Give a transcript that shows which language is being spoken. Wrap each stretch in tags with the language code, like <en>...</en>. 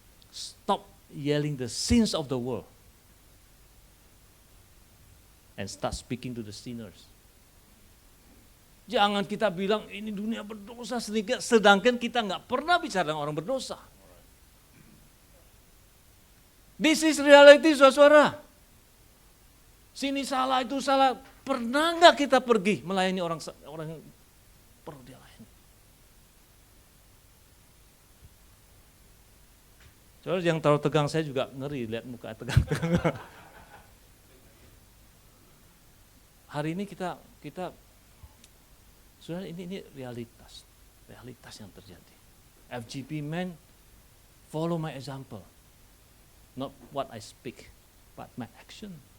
<en>Stop yelling the sins of the world and start speaking to the sinners.</en> <id>Jangan kita bilang ini dunia berdosa sedangkan kita nggak pernah bicara dengan orang berdosa.</id> <en>This is reality, saudara.</en> <id>Sini salah, itu salah. Pernah nggak kita pergi melayani orang yang perlu dia layani? Soalnya yang terlalu tegang saya juga ngeri lihat muka tegang-tegang. Hari ini kita saudara, ini realitas yang terjadi.</id> <en>FGB Men, follow my example. Not what I speak, but my action.</en>